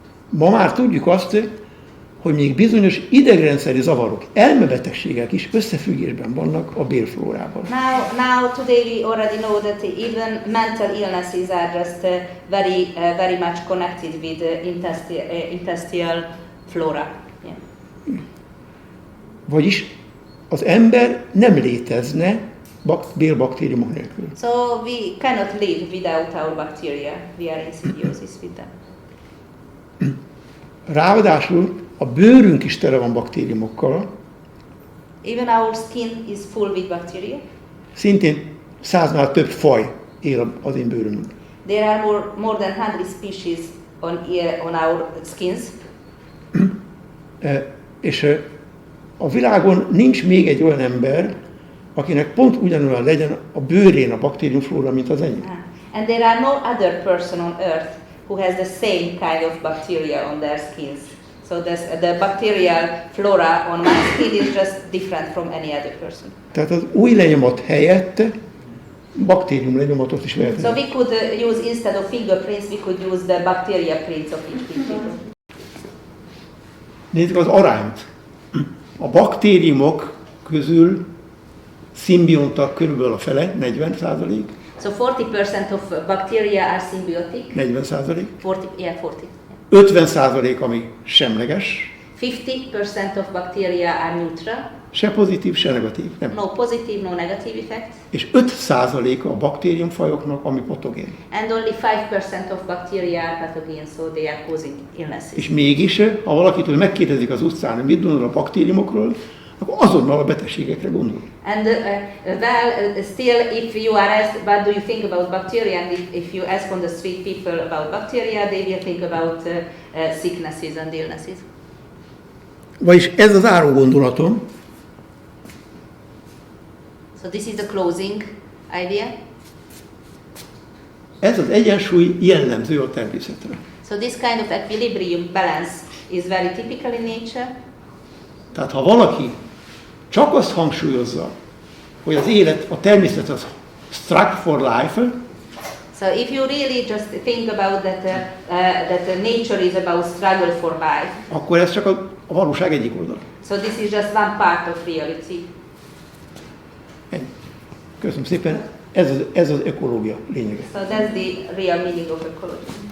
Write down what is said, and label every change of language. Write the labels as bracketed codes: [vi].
[hu] Ma már tudjuk azt, hogy még bizonyos idegrendszeri zavarok, elmebetegségek is összefüggésben vannak a bélflórával. [en] Now today we already know that even mental illnesses are just very much connected with intestinal flora. Yeah. [hu] Vagyis az ember nem létezne bélbaktériumok nélkül. [en] So we cannot live without our bacteria. We are in symbiosis with them. [hu] Ráadásul a bőrünk is tele van baktériumokkal. [en] Even our skin is full with bacteria. [hu] Szintén 100-nál több faj él az én bőrömön. [en] There are more than 100 species on our skins. [hu] És a világon nincs még egy olyan ember, akinek pont ugyanolyan legyen a bőrén a baktériumflóra, mint az enyém. [en] And there are no other person on earth who has the same kind of bacteria on their skins. So the bacterial flora on my skin is just different from any other person. [hu] Tehát az új lenyomat helyett baktérium lenyomatot is lehet. [en] So we could use, instead of fingerprints, we could use the bacteria prints of each people. [hu] Nézzük az arányt. A baktériumok közül szimbiontak körülbelül a fele, 40%. [en] So 40% of bacteria are symbiotic. 40%. 40. [hu] 50% ami semleges. [en] 50% of bacteria are neutral. [hu] Se pozitív, se negatív. Nem. [en] No positive, no negative effect. [hu] És 5%-a a baktériumfajoknak, ami patogén. [en] And only 5% of bacteria are pathogen, so they are causing illnesses. [hu] És mégis, ha valakitől megkérdezik az utcán, hogy mit gondol a baktériumokról, akkor azonnal a betegségekre gondol. [en] And still, if you are asked, what do you think about bacteria, and if you ask on the street people about bacteria, they will think about sicknesses and illnesses. [hu] Vagyis ez az áró gondolatom. [en] So this is the closing idea. [hu] Ez az egyensúly jellemző a természetre. [en] So this kind of equilibrium balance is very typical in nature. [hu] Tehát ha valaki csak azt hangsúlyozza, hogy az élet, a természet az [en] struggle for life, so if you really just think about that nature is about struggle for life, [hu] akkor ez csak a valóság egyik oldala. [en] so this is just one part of reality. [hu] Köszönöm szépen, ez az ökológia lényege. [en] So that's the real meaning of ecology.